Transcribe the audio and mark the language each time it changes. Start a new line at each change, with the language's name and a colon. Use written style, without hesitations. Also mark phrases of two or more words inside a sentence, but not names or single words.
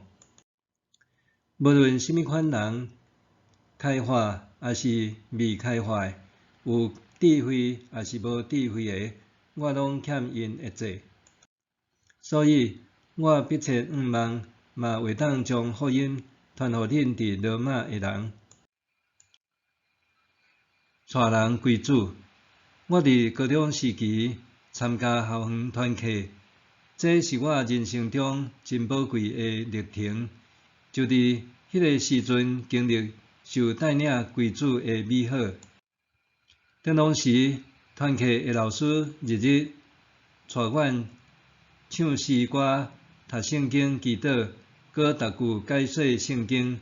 Min Nan Chinese: 无论甚物款人，开化还是未开化的，有智慧还是无智慧的，我拢欠因一切。所以，我迫切盼望，嘛会当将福音传互恁伫罗马的人，带人归主。我伫高中时期参加校园团契，这是我人生中真宝贵的历程。就伫迄个时阵，经历受带领归主的美好。当时团契的老师日日带阮唱诗歌、读圣经、祈祷，搁逐句解说圣经。